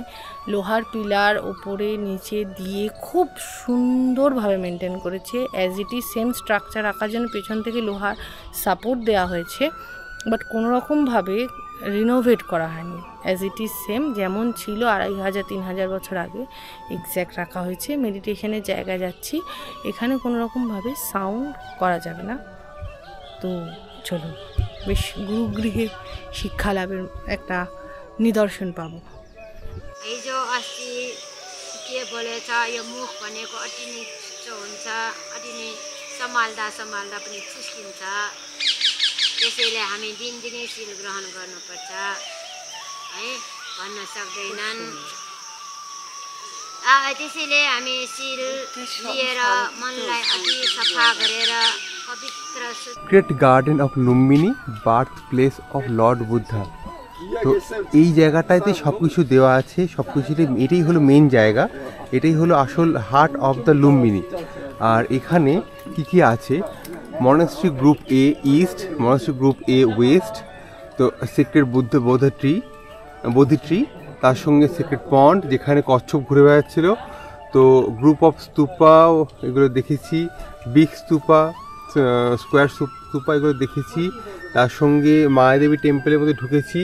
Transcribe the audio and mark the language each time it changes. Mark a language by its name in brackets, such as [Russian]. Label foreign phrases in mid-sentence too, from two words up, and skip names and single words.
[Bangla] লোহার পিলার ওপরে নিচে দিয়ে খুব সুন্দরভাবে মেনটেন করেছে, [English] as it is same [Bangla] স্ট্রাকচার রাখার জন্য পেছন থেকে লোহার সাপোর্ট দেওয়া হয়েছে, বাট কোনো রকমভাবে রিনোভেট করা হয়নি, [English] as it is same [Bangla] যেমন ছিল 2500-3000 বছর আগে এক্স্যাক্ট রাখা হয়েছে। মেডিটেশনের জায়গা যাচ্ছি, এখানে কোনো রকমভাবে সাউন্ড করা যাবে না। তো চলুন, বেশ গুরুগৃহে শিক্ষা লাভের একটা নিদর্শন পাবো। এই যে [Nepali] अस्ति के बोलेछ यो मुख भनेको अति नै छिटो हुन्छ, अति नै सम्हाल्दा पनि चुस्किन्छ, त्यसैले हामी दिनदिनै शील ग्रहण गर्नुपर्छ है। भन्न सक्दैनन् त्यसैले हामी शिर लिएर मनलाई अति सफा गरेर पवित्र [English] Great Garden of Lumbini, birthplace of Lord Buddha. [Bangla] তো এই জায়গাটাতে সব কিছু দেওয়া আছে, সব কিছুতে এটাই হলো মেন জায়গা, এটাই হলো আসল [English] heart of the Lumbini. [Bangla] আর এখানে কি কি আছে, [English] monastery group A east, monastery group A west, [Bangla] তো [English] secret Bodhi tree, [Bangla] তার সঙ্গে [English] secret pond [Bangla] যেখানে কচ্ছপ ঘুরে বেড়াচ্ছিল, তো [English] group of stupa [Bangla] এগুলো দেখেছি, [English] big stupa, square stupa [Bangla] এগুলো দেখেছি, তার সঙ্গে মায়াদেবী টেম্পলের মধ্যে ঢুকেছি।